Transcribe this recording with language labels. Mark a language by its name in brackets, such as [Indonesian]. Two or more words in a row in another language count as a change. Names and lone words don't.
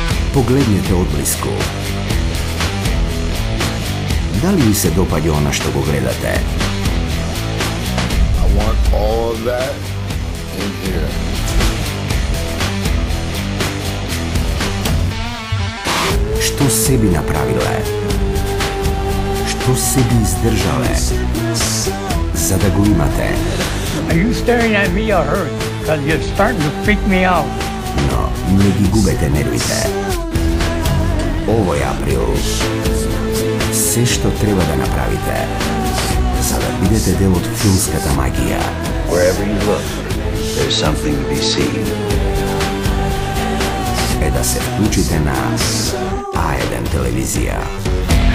[Macedonian] Погледнете одблиску. Дали ви се допаѓа она што го гледате? [English] I want all of that in here. [Macedonian] Што sebi направиле? Што sebi издржале? За да го имате. [English] Are you staring at me or her? Because you're starting to freak me out. [Macedonian] Но не ги губете нервите. Овој април, се што треба да направите, за да бидете дел од филмската магија. [English] Wherever you look, there's something to be seen. [Macedonian] Е да се вклучите на А1 телевизија.